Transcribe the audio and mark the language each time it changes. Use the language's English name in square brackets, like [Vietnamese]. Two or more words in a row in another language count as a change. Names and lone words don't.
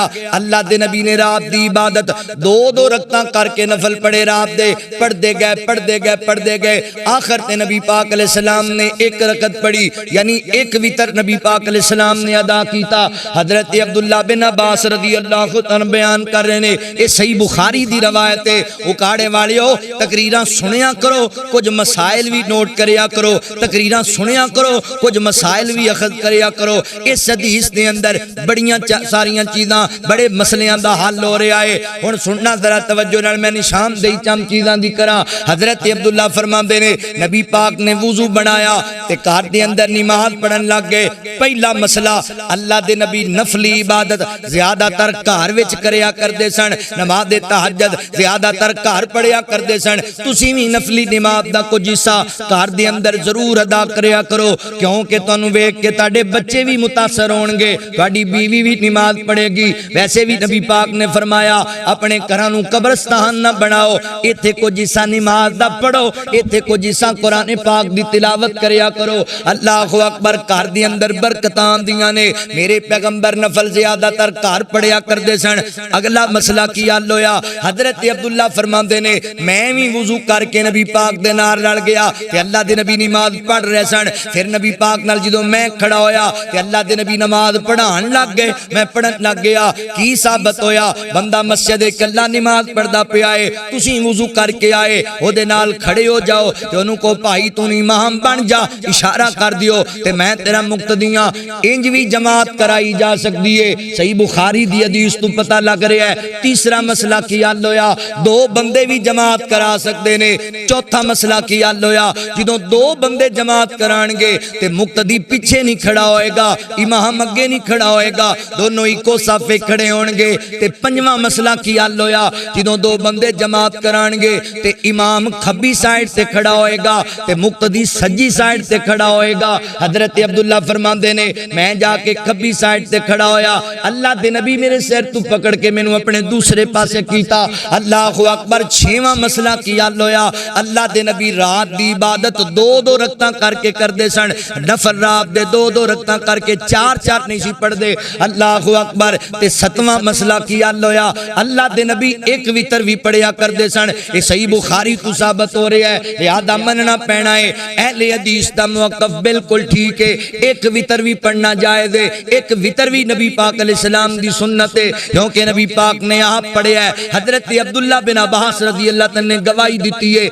[Punjabi] اللہ دے نبی نے رات دی عبادت 2 رکعتاں کر کے نفل پڑھے رات دے، پڑھتے گئے. آخر تے نبی پاک [Arabic] علیہ السلام [Punjabi] نے 1 رکعت پڑھی، یعنی 1 وتر نبی پاک [Arabic] علیہ السلام [Punjabi] نے ادا کیتا. حضرت عبداللہ بن عباس [Arabic] رضی اللہ عنہ [Punjabi] بیان کر رہے نے، یہ صحیح بخاری دی روایت ہے. اکاڑے والیو تقریراں سنیا کرو، کچھ مسائل بھی نوٹ کریا کرو، تقریراں سنیا کرو، کچھ مسائل بھی اخذ کریا کرو. اس حدیث دے اندر بڑیاں ساریاں چیزاں بڑے مسئلیاں دا حل ہو رہا ہے. ہن سننا ذرا توجہ نال، میں نشان دئی چند چیزاں دی کراں. حضرت عبداللہ فرماندے نے نبی پاک نے وضو بنایا تے گھر دے اندر نماز پڑھن لگ گئے. پہلا مسئلہ، اللہ دے نبی نفلی عبادت زیادہ تر گھر وچ کریا کردے سن. نماز تہجد زیادہ تر گھر پڑھیا کردے سن. تسی بھی نفلی نماز دا کچھ حصہ گھر دے اندر ضرور ادا کریا کرو، کیونکہ تانوں ویکھ کے تہاڈے بچے بھی متاثر ہون گے، تہاڈی بیوی بھی نماز پڑھے گی. ویسے بھی نبی پاک نے فرمایا اپنے گھراں نوں قبرستان نہ بناؤ، ایتھے کچھ حصہ نماز دا پڑھو، ایتھے کچھ حصہ قرآن پاک دی تلاوت کریا کرو. [Arabic] اللہ اکبر. [Punjabi] گھر دے اندر برکتاں آندیاں نے. میرے پیغمبر نفل زیادہ تر گھر پڑھیا کردے سن. اگلا مسئلہ کی حل ہویا؟ حضرت عبداللہ فرماندے نے میں بھی وضو کر کے نبی پاک دے نال رل گیا تے اللہ دے نبی نماز پڑھ رہے سن. پھر نبی پاک نال جدوں میں کھڑا ہویا تے اللہ دے نبی نماز پڑھان لگ گئے، میں پڑھن لگ گیا. کی ثابت ہویا؟ بندہ مسجد کلا نماز پڑھدا پیا ہے، تسی وضو کر کے آئے، او دے نال کھڑے ہو جاؤ تے انہوں کو بھائی تو امام بن جا، اشارہ کر دیو تے میں تیرا مقتدیاں. انج بھی جماعت کرائی جا سکتی ہے. صحیح بخاری دی حدیث تو پتہ لگ رہا ہے. تیسرا مسئلہ کی حل ہویا؟ 2 بندے بھی جماعت کرا سکتے نے. چوتھا مسئلہ کی حل ہویا؟ جدوں 2 بندے جماعت کران گے تے مقتدی پیچھے نہیں کھڑا ہوئے گا، امام اگے نہیں کھڑا ہوئے گا، دونوں ایکو صف کھڑے ہون گے. تے پنجواں مسئلہ کی حل ہویا؟ جدوں 2 بندے جماعت کران گے تے امام کھبی سائیڈ سے کھڑا ہوئے گا تے مقتدی سجی سائیڈ سے کھڑا ہوئے گا. حضرت عبداللہ فرماندے نے میں جا کے کھبی سائیڈ سے کھڑا ہویا، اللہ دے نبی میرے سر تو پکڑ کے مینوں اپنے دوسرے پاسے کیتا. [Arabic] اللہ اکبر. [Punjabi] 6واں مسئلہ کی حل ہویا؟ اللہ دے نبی رات دی عبادت 2 رکعتاں کر کے کردے سن. نفل رات دے 2 رکعتاں کر کے 4 نہیں سی پڑھ دے. [Arabic] اللہ اکبر. [Punjabi] تے 7واں مسئلہ کی حل ہویا؟ اللہ دے نبی 1 وتر بھی پڑھیا کردے سن. یہ صحیح بخاری تو ثابت ہو رہا ہے، لہذا مننا پینا ہے. اہل حدیث دا موقف بالکل ٹھیک ہے، 1 وتر بھی پڑھنا جائز ہے. 1 وتر بھی نبی پاک [Arabic] علیہ السلام [Punjabi] دی سنت ہے، کیونکہ نبی پاک نے آپ پڑھیا ہے. حضرت عبداللہ بن عباس [Arabic] رضی اللہ تعالی [Punjabi] نے گواہی دیتی ہے.